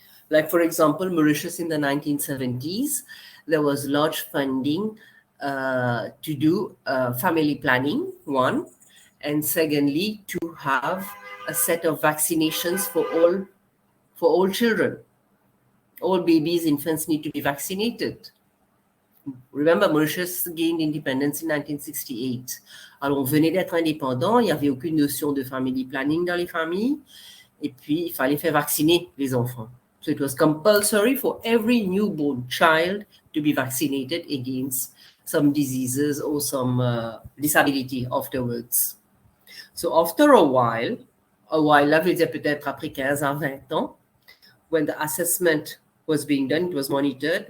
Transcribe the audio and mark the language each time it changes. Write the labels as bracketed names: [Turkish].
[English] Like, for example, Mauritius in the 1970s, there was large funding to do family planning, one, and secondly, to have a set of vaccinations for all children. All babies, infants need to be vaccinated. Remember, Mauritius gained independence in 1968. [French] Alors, on venait d'être indépendant, il n'y avait aucune notion de family planning dans les familles, et puis il fallait faire vacciner les enfants. [English] So it was compulsory for every newborn child to be vaccinated against some diseases or some disability afterwards. So after a while, [French] là veut dire peut-être après 15 à 20 ans, [English] when the assessment was being done, it was monitored.